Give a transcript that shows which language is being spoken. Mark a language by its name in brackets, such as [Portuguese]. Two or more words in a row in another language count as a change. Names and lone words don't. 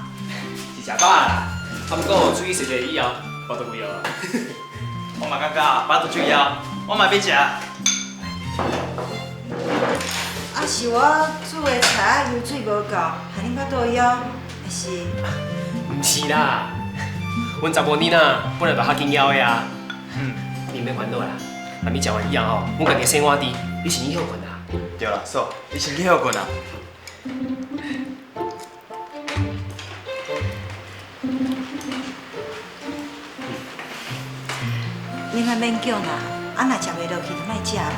[Min Nan Chinese] 是食饱啦，啊毋过注意食者以后，巴肚枵啊。我嘛感觉巴肚就枵，我嘛要食。啊，是我煮的菜油水无够，害恁巴肚枵，还是？唔是啦，阮查某囡仔本来就较紧枵的啊。你免烦恼啦，下暝食完以后吼，阮家己洗碗池，你先去休困啦。对啦，嫂，你先去休困啊。你莫勉强啦，啊若食袂落去就莫食啦。